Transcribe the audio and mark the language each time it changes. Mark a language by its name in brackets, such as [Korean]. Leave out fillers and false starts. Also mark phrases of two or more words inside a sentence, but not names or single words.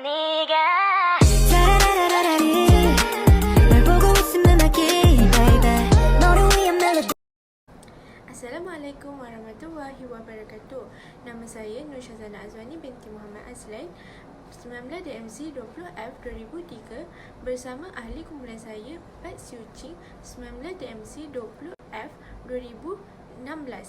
[Korean] 네가 라라라라라리 널 보고 있으면 나기 baby 너를 위한 멜로디. [Arabic] السلام عليكم ورحمة الله وبركاته. [Malay] Nama saya Nur Syazana Azwani binti Muhammad Azlan, 19 DMC 20F 2003 bersama ahli kumpulan saya Pat Siu Ching 19 DMC 20F 2016.